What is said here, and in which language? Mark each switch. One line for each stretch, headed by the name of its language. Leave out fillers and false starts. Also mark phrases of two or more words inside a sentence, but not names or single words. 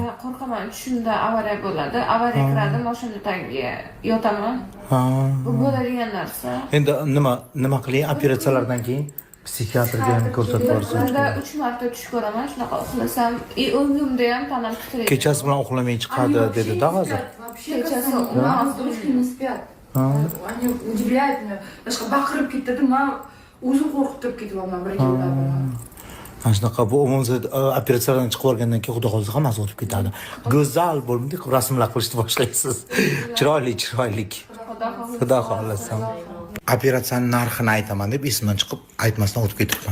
Uzbek: Qo'rqaman, tushimda avariya bo'ladi. Avariya kiradi, mashina tagiga yotaman. Bu bo'ladigan narsa. Endi nima qiling? Operatsiyalardan keyin psixiatrga ham ko'rsatib borsiz. Kunda 3 marta tush ko'raman, shunaqa uxlasam, o'ngimda ham tanam titraydi. Kechasi bilan uxlamay chiqadi dedi-da hozir. Kechasi
Russian: не спят. Они удивляют меня.
Uzbek: Даже baqirib ketdi, men o'zim qo'rqib turib ketyapman bir yildan beri. Mana shunaqa bu umuman operatsiyadan chiqib olgandan keyin xudo xolasa hammasi o'tib ketadi. Go'zal bo'lmaydi, rasmlar qilishni boshlaysiz. Chiroyli. Xudo xolasa. Operatsiyaning narxini aytaman deb esimdan chiqib aytmasdan o'tib ketibman.